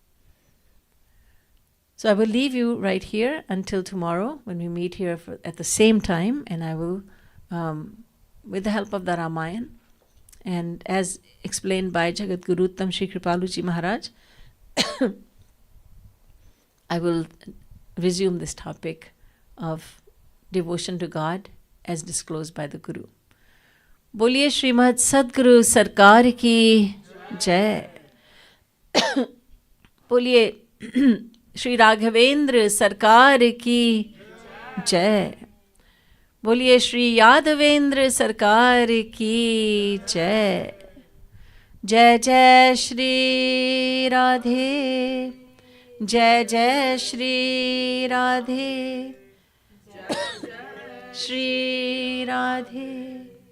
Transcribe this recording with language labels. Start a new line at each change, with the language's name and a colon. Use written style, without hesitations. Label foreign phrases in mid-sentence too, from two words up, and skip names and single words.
English: So I will leave you right here until tomorrow when we meet here at the same time, and I will, with the help of the Ramayan, and as explained by Jagat Guru Uttam Shri Kripaluji Maharaj, I will resume this topic of devotion to God as disclosed by the Guru.
Hindi: बोलिए श्रीमद् सद्गुरु सरकार की जय. बोलिए श्री राघवेंद्र सरकार की जय. बोलिए श्री यादवेंद्र सरकार की जय. जय जय श्री राधे. जय जय श्री राधे. श्री राधे.